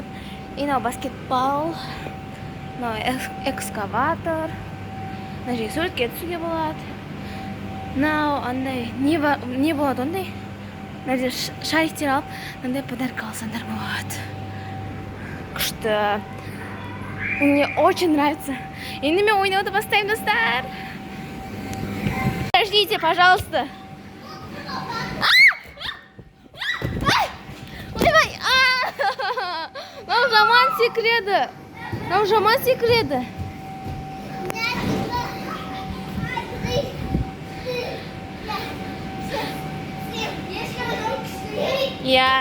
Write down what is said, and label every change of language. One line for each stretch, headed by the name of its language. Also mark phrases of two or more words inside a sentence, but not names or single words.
Kazakh: Мынау баскетбол. Мынау экскаватор. Мына жерге суретке түсуге болады. Мынау андай не болады ондай? Мына жерде шариктер алып, мындай подарка алсаңдар болады. Күшті.
Russian: Мне очень нравится.
Kazakh: Енді мен ойнауды бастаймын, достар.
Russian: Подождите, пожалуйста.
Kazakh: Нам жаман секіреді. Я.